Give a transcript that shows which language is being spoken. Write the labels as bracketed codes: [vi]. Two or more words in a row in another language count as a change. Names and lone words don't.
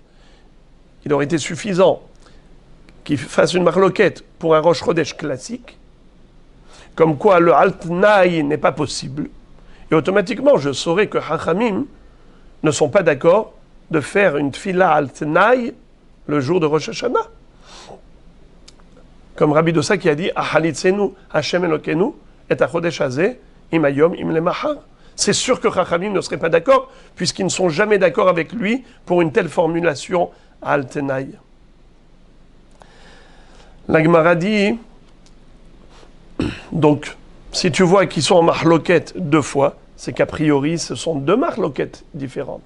[fr] Il aurait été suffisant qu'ils fassent une mahloket pour un Rosh Chodesh classique, comme quoi le al-Tnaï n'est pas possible. Et automatiquement, je saurais que Chachamim ne sont pas d'accord de faire une [he] תפילה על תנאי [fr] le jour de Rosh Hashanah. Comme Rabbi Dossa qui a dit « [he] החליצנו השם אלוקינו את החודש הזה אם היום אם למחר ». [fr] C'est sûr que Chachamim ne serait pas d'accord, puisqu'ils ne sont jamais d'accord avec lui pour une telle formulation al-Tnaï. La Gemara dit, donc, si tu vois qu'ils sont en mahloket deux fois, c'est qu'a priori, ce sont deux mahloket différentes.